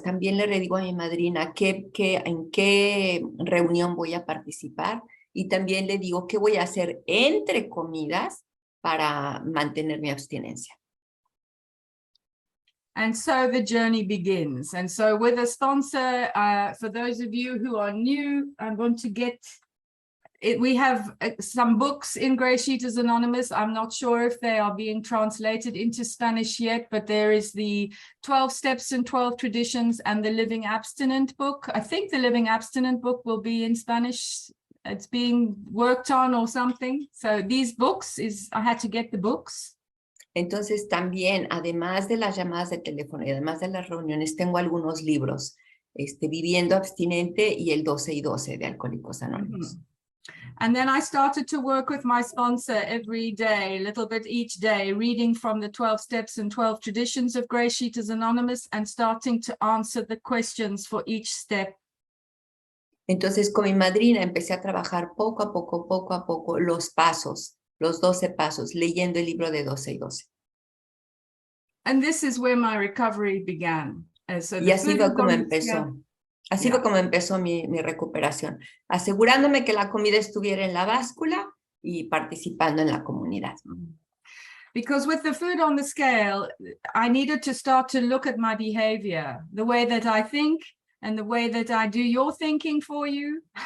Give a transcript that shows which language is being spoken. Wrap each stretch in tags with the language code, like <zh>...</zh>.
<es>También le digo a mi madrina en qué reunión voy a participar. Y también le digo qué voy a hacer entre comidas para mantener mi abstinencia.</es> <en>And so the journey begins. And so with a sponsor, for those of you who are new and want to get it, we have some books in GreySheeters Anonymous. I'm not sure if they are being translated into Spanish yet, but there is the 12 Steps and 12 Traditions and the Living Abstinent book. I think the Living Abstinent book will be in Spanish. It's being worked on or something. So these books I had to get the books.</en> <es>Entonces también, además de las llamadas de teléfono y además de las reuniones, tengo algunos libros, Viviendo Abstinente y el 12 y 12 de Alcohólicos Anónimos.</es> <en>And then I started to work with my sponsor every day, a little bit each day, reading from the 12 Steps and 12 Traditions of GreySheeters Anonymous and starting to answer the questions for each step.</en> <es>Entonces, con mi madrina empecé a trabajar poco a poco, los pasos, los 12 pasos, leyendo el libro de 12 y 12.</es> <en>And this is where my recovery began. So</en> <es>y así fue como empezó. Así fue como empezó mi recuperación, asegurándome que la comida estuviera en la báscula y participando en la comunidad.</es> <en>Because with the food on the scale, I needed to start to look at my behavior, the way that I think, and the way that I do your thinking for you.</en>